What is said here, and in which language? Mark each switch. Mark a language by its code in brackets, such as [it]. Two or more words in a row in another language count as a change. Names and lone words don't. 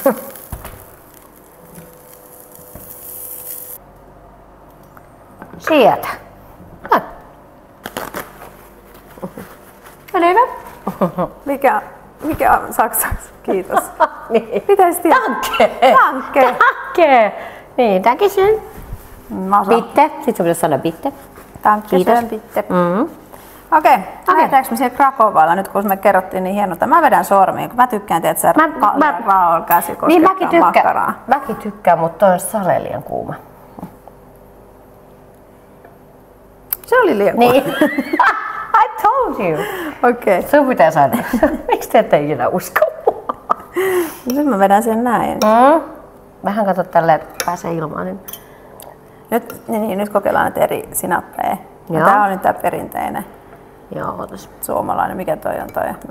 [fi] Sieltä. Noin. Menee hyvä? Mikä on saksaksi? Kiitos. Niin. Pitäis tietää. Danke. Danke. [de] Danke. Niin, danke schön. Bitte. [fi] Sitten sun pitäisi sanoa bitte. [de] Danke schön, bitte. [fi] Okei, lähdetäänkö me siellä Krakovalla nyt, kun me kerrottiin niin hienosta. Mä vedän sormiin, kun mä tykkään, että se raol käsi koskettaa makkaraa. Mäkin tykkään, mutta toi on sale liian kuuma. Se oli liian kuuma. Niin. [en] I told you. [fi] Okei. Sun pitää sanoa. Miksi te ette ikinä usko mua? Nyt mä vedän sen näin. Vähän kato tälleen, että pääsee ilmaan. Niin. Nyt kokeillaan näitä eri sinappeja. Tää on nyt tää perinteinen. Joo, otas. Suomalainen, mikä toi on toi väkevä?